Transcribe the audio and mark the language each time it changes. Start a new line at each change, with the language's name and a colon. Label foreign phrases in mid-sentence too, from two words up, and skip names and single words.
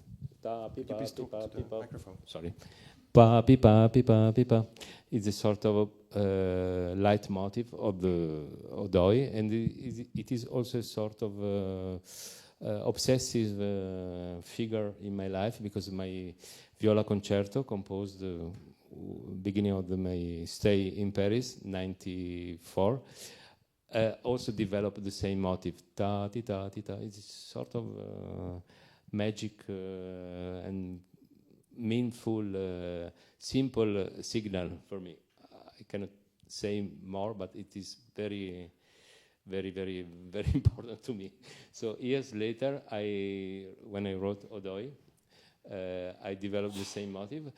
English: sorry, pa pi pa pi pa pi pa, is a sort of leitmotiv of the ODOI, and it is also a sort of obsessive figure in my life, because my viola concerto, composed beginning of my stay in Paris, 1994. Also developed the same motive. Ta ti ta ti ta. It's sort of magic and meaningful, simple signal for me. I cannot say more, but it is very, very, very, very important to me. So years later, when I wrote ODOI, I developed the same motive.